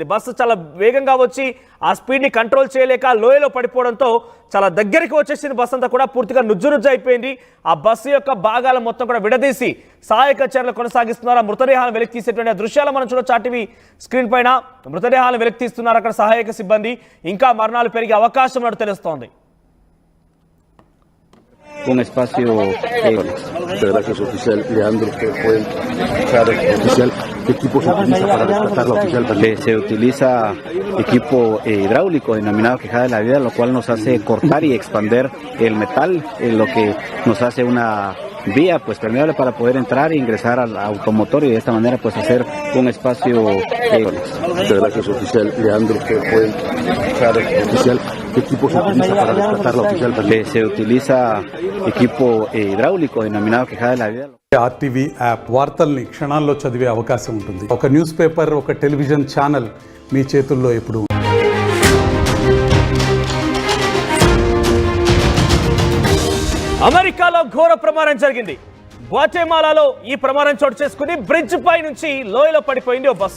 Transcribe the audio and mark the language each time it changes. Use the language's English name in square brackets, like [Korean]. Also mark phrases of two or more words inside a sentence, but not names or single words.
[Telugu] బస్సు చాలా వేగంగా వచ్చి ఆ స్పీడ్ని కంట్రోల్ చేయలేక లోయలో పడిపోవడంతో చాలా దగ్గరికి వచ్చేసింది. బస్సు అంతా కూడా పూర్తిగా నుజ్జు అయిపోయింది. ఆ బస్సు యొక్క భాగాలు మొత్తం కూడా విడదీసి సహాయక చర్యలు కొనసాగిస్తున్నారు. ఆ మృతదేహాలను వెలికి తీసేటువంటి దృశ్యాలు మనం చూడొచ్చు. ఆర్టీవీ స్క్రీన్ పైన మృతదేహాలను వెలికి తీస్తున్నారు అక్కడ సహాయక సిబ్బంది. ఇంకా మరణాలు పెరిగే అవకాశం ఉన్నట్టు తెలుస్తోంది. [Spanish] Un espacio. Muchas gracias, oficial Leandro. ¿Qué fue oficial? ¿Qué equipo se utiliza para rescatar la oficial? Se utiliza equipo hidráulico denominado quejada de la vida, lo cual nos hace cortar y expander el metal, lo que nos hace una vía pues permeable para poder entrar e ingresar al automotor y de esta manera pues hacer un espacio. Muchas gracias, oficial Leandro. ¿Qué fue oficial? ¿Qué ¿Qué equipo se utiliza para rescatar la oficial perdida? Se utiliza equipo hidráulico denominado quejada de la vida. [Telugu] ఆర్టీవీ యాప్ వార్తల్ని క్షణాల్లో చదివే అవకాశం ఉంటుంది. ఒక [English] news paper, [Telugu] ఒక [English] television channel [Telugu] మీ చేతుల్లో ఎప్పుడు. అమెరికాలో ఘోర ప్రమాదం జరిగింది. గ్వాటెమాలాలో ఈ ప్రమాదం చోటు చేసుకుని బ్రిడ్జ్ పై నుంచి లోయలో పడిపోయింది ఓ బస్సు.